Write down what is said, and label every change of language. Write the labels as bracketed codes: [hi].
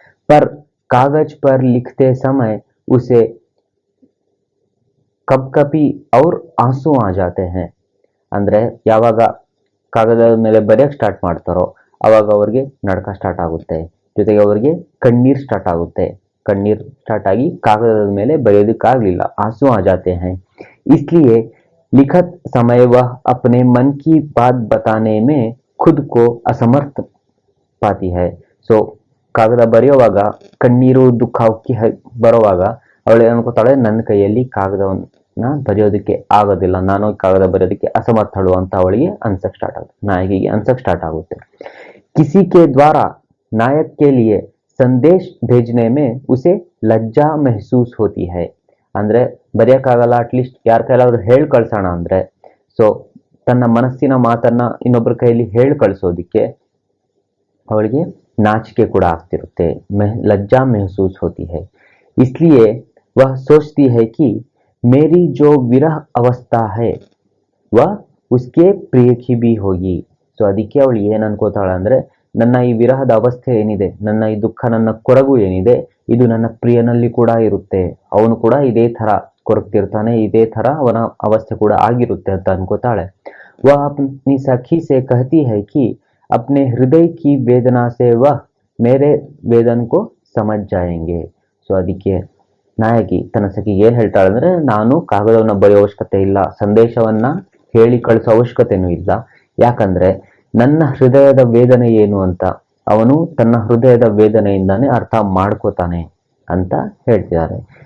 [hi] Per Kagaz per ಲಿಖತೆ ಸಮಯ use ಕಪ್ಕಪಿ ಅವ್ರ ಆಂಸು ಆ ಜಾತೆ ಹೈ [kn] ಅಂದ್ರೆ, ಯಾವಾಗ ಕಾಗದದ ಮೇಲೆ ಬರೆಯಕ್ ಸ್ಟಾರ್ಟ್ ಮಾಡ್ತಾರೋ ಅವಾಗ ಅವ್ರಿಗೆ ನಡ್ಕ ಸ್ಟಾರ್ಟ್ ಆಗುತ್ತೆ, ಜೊತೆಗೆ ಅವ್ರಿಗೆ ಕಣ್ಣೀರ್ ಸ್ಟಾರ್ಟ್ ಆಗುತ್ತೆ. ಕಣ್ಣೀರ್ ಸ್ಟಾರ್ಟ್ ಆಗಿ ಕಾಗದದ ಮೇಲೆ ಬರೆಯೋದಕ್ಕಾಗ್ಲಿಲ್ಲ, [hi] ಆಂಸು ಆ ಜಾತೆ ಹೈ. इसलिए लिखत समय वह अपने मन की बात बताने में खुद को असमर्थ पाती है. [kn] ಸೊ ಕಾಗದ ಬರೆಯುವಾಗ ಕಣ್ಣೀರು ದುಃಖ ಉಕ್ಕಿ ಬರುವಾಗ ಅವಳು ಅನ್ಕೋತಾಳೆ, ನನ್ನ ಕೈಯಲ್ಲಿ ಕಾಗದವನ್ನ ಬರೆಯೋದಕ್ಕೆ ಆಗೋದಿಲ್ಲ, ನಾನು ಕಾಗದ ಬರೆಯೋದಕ್ಕೆ ಅಸಮರ್ಥಳು ಅಂತ ಅವಳಿಗೆ ಅನ್ಸಕ್ ಸ್ಟಾರ್ಟ್ ಆಗುತ್ತೆ, ನಾಯಕಿಗೆ ಅನ್ಸಕ್ ಸ್ಟಾರ್ಟ್ ಆಗುತ್ತೆ. [hi] किसी के द्वारा नायक के लिए संदेश भेजने में उसे लज्जा महसूस होती है [kn] ಅಂದ್ರೆ, ಬರೆಯಕ್ಕಾಗಲ್ಲ, ಅಟ್ಲೀಸ್ಟ್ ಯಾರ ಕೈಲಾದ್ರೂ ಹೇಳ್ ಕಳ್ಸೋಣ ಅಂದ್ರೆ, ಸೊ ತನ್ನ ಮನಸ್ಸಿನ ಮಾತನ್ನ ಇನ್ನೊಬ್ಬರ ಕೈಯಲ್ಲಿ ಹೇಳ್ ಕಳ್ಸೋದಿಕ್ಕೆ ಅವಳಿಗೆ नाचिके ಕೂಡ ಆಗ್ತಿರುತ್ತೆ, [hi] लज्जा महसूस होती है. इसलिए वह सोचती है कि मेरी जो विरह अवस्था है वह उसके प्रिय की भी होगी. [kn] ಸೊ ಅದಕ್ಕೆ ಅವಳು ಏನ್ ಅನ್ಕೋತಾಳ ಅಂದ್ರೆ, ನನ್ನ ಈ ವಿರಹದ ಅವಸ್ಥೆ ಏನಿದೆ, ನನ್ನ ಈ ದುಃಖ, ನನ್ನ ಕೊರಗು ಏನಿದೆ, ಇದು ನನ್ನ ಪ್ರಿಯನಲ್ಲಿ ಕೂಡ ಇರುತ್ತೆ, ಅವನು ಕೂಡ ಇದೇ ತರ ಕೊರಗ್ತಿರ್ತಾನೆ, ಇದೇ ತರ ಅವನ ಅವಸ್ಥೆ ಕೂಡ ಆಗಿರುತ್ತೆ ಅಂತ ಅನ್ಕೋತಾಳೆ. [hi] वह अपनी सखी से कहती है कि अपने हृदय की वेदना से वह मेरे वेदन को समझ जाएंगे. [kn] ಸೊ ಅದಕ್ಕೆ ನಾಯಕಿ ತನ್ನ ಸಖಿಗೆ ಏನ್ ಹೇಳ್ತಾಳೆ ಅಂದ್ರೆ, ನಾನು ಕಾಗದವನ್ನ ಬರೆಯೋ ಅವಶ್ಯಕತೆ ಇಲ್ಲ, ಸಂದೇಶವನ್ನ ಹೇಳಿ ಕಳಿಸೋ ಅವಶ್ಯಕತೆನೂ ಇಲ್ಲ, ಯಾಕಂದ್ರೆ ನನ್ನ ಹೃದಯದ ವೇದನೆ ಏನು ಅಂತ ಅವನು ತನ್ನ ಹೃದಯದ ವೇದನೆಯಿಂದಾನೇ ಅರ್ಥ ಮಾಡ್ಕೋತಾನೆ ಅಂತ ಹೇಳ್ತಿದ್ದಾರೆ.